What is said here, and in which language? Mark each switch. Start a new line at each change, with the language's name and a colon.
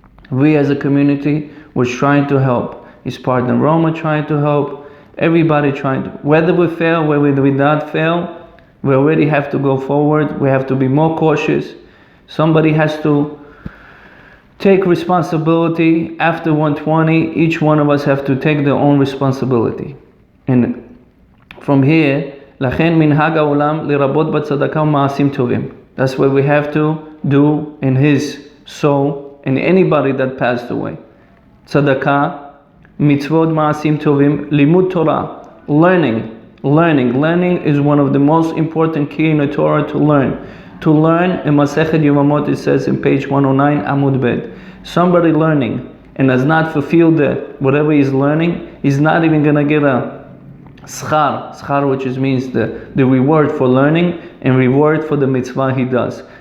English: We as a community was trying to help. His partner Roma trying to help. Everybody trying to. Whether we fail, whether we not fail, we already have to go forward. We have to be more cautious. Somebody has to take responsibility. After 120, each one of us have to take their own responsibility. And from here,
Hebrew: לכן מנהג העולם לרבות בצדקה ומעשים טובים.
English: That's what we have to do in his soul, in anybody that passed away.
Hebrew: צדקה, מצוות מעשים טובים, לימוד Torah, learning.
English: Learning is one of the most important key in the Torah to learn. To learn, in Masechet Yevamot it says in page 109, Amud Bet. Somebody learning and has not fulfilled whatever he's learning, he's not even going to get a schar, which means the reward for learning and reward for the mitzvah he does.